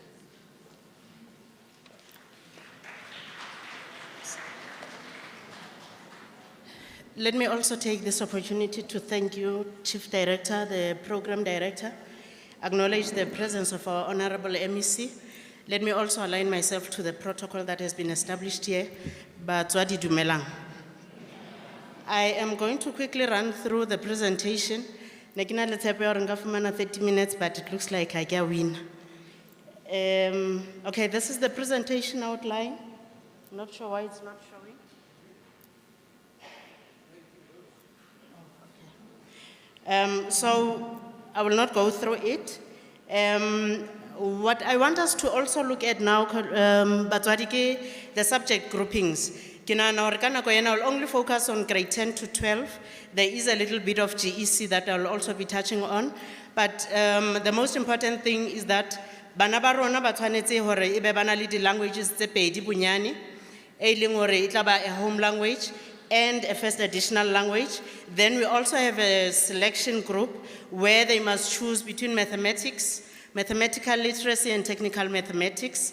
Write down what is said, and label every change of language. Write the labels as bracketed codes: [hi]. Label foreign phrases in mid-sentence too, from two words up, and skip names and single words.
[en] Let me also take this opportunity to thank you, Chief Director, the Program Director, acknowledge the presence of our Honorable MEC. Let me also align myself to the protocol that has been established here, [st] Batswadi Dumelang. [en] I am going to quickly run through the presentation. [st] Nekina le tshepo ya hore nka fumana [en] 30 minutes, but it looks like I can win. Okay, this is the presentation outline. I'm not sure why it's not showing. So I will not go through it. What I want us to also look at now, [st] Batswadi ke [en] the subject groupings. [st] Ke nahana hore ka nako ena [en] I will only focus on grade 10 to 12. There is a little bit of GEC that I will also be touching on. But the most important thing is that [st] bana ba rona ba tshwanetse hore ebe bana le di languages tse pedi bonyane, e leng hore e tla ba [en] a home language and a first additional language. Then we also have a selection group where they must choose between mathematics, mathematical literacy and technical mathematics.